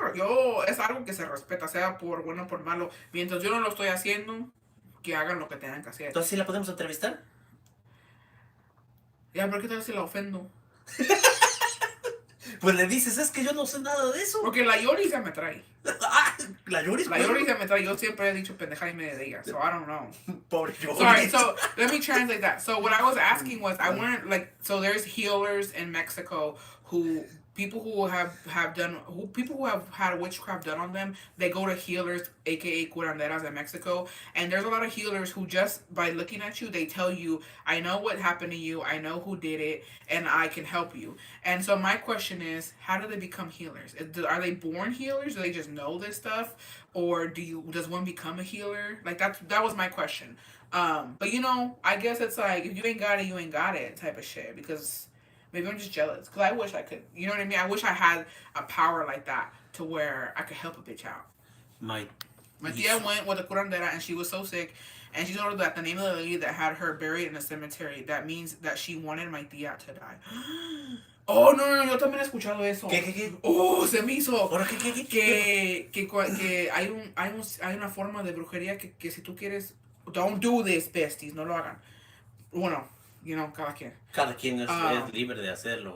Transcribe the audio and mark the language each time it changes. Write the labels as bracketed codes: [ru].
[es] Yo, es algo que se respeta, sea por bueno o por malo. Mientras yo no lo estoy haciendo, que hagan lo que tengan que hacer. Entonces, ¿sí la podemos entrevistar? Ya, pero ¿qué tal si la ofendo? Pues le dices, es que yo no sé nada de eso. Porque la Yori ya me trae. La Yori. La Yori ya me trae. Yo siempre he dicho pendeja y media de ella. [en] So I don't know. [es] Pobre Yori. [en] Sorry, so let me translate that. So what I was asking was, I wanted, like, so there's healers in Mexico who, people who have had witchcraft done on them, they go to healers, aka curanderas in Mexico, and there's a lot of healers who just by looking at you, they tell you, I know what happened to you, I know who did it, and I can help you. And so my question is, how do they become healers? Are they born healers? Do they just know this stuff, or does one become a healer? Like that was my question. But I guess it's like, if you ain't got it, you ain't got it type of shit, because maybe I'm just jealous, because I wish I could, you know what I mean? I wish I had a power like that to where I could help a bitch out. My tia went with a curandera, and she was so sick, and she told her that the name of the lady that had her buried in a cemetery, that means that she wanted my tia to die. [es] Oh, no, yo también he escuchado eso. ¿Qué? Oh, se me hizo. ¿Ahora qué? Que hay una forma de brujería que si tú quieres, [en] don't do this, besties, [es] no lo hagan. Bueno, cada quien. Cada quien es libre de hacerlo.